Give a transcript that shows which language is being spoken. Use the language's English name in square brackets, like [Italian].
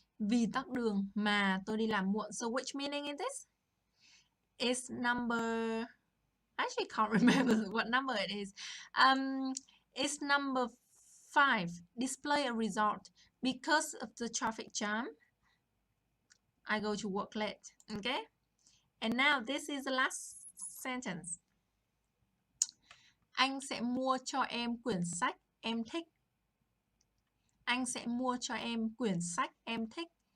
[Vietnamese] Vì tắc đường mà tôi đi làm muộn. [English] So which meaning is this? It's number... I actually can't remember what number it is. It's number 5. Display a result. Because of the traffic jam, I go to work late. Okay? And now this is the last sentence. [Vietnamese] Anh sẽ mua cho em quyển sách em thích. Anh sẽ mua cho em quyển sách em thích.